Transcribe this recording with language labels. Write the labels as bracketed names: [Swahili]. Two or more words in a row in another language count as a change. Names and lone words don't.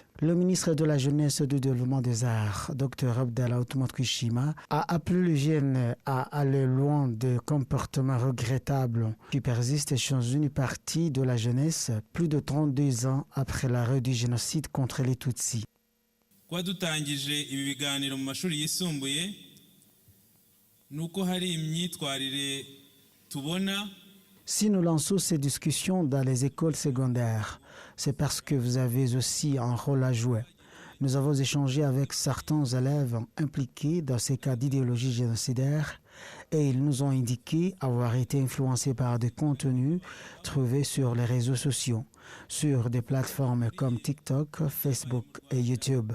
[French] Le ministre de la Jeunesse et du Développement des Arts, Dr Abdallah Otumot-Kwishima, a appelé les jeunes à aller loin des comportements regrettables qui persistent chez une partie de la jeunesse plus de 32 ans après l'arrêt du génocide contre les Tutsis. [Kinyarwanda] Kuba dutangije ibi biganiro mu mashuri yisumbuye nuko hari imyitwarire tubona. [French] Si nous lançons ces discussions dans les écoles secondaires, c'est parce que vous avez aussi un rôle à jouer. Nous avons échangé avec certains élèves impliqués dans ces cas d'idéologie génocidaire et ils nous ont indiqué avoir été influencés par des contenus trouvés sur les réseaux sociaux, sur des plateformes comme TikTok, Facebook et YouTube.